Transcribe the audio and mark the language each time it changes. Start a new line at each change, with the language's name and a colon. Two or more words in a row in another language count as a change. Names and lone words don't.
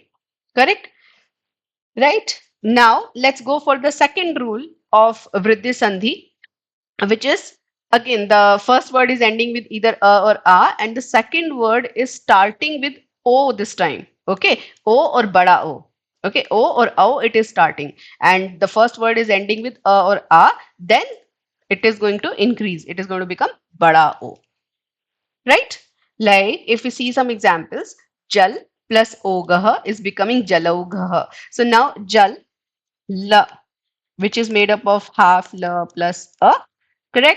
English: Correct? Right? Now, let's go for the second rule of Vriddhi Sandhi, which is again the first word is ending with either a or a, and the second word is starting with o this time. Okay, o or bada o. Okay, o or o it is starting, and the first word is ending with a or a, then it is going to increase. It is going to become bada o. Right? Like if we see some examples, jal plus ogah is becoming jalaugah. So now jal, la, which is made up of half la plus a, correct?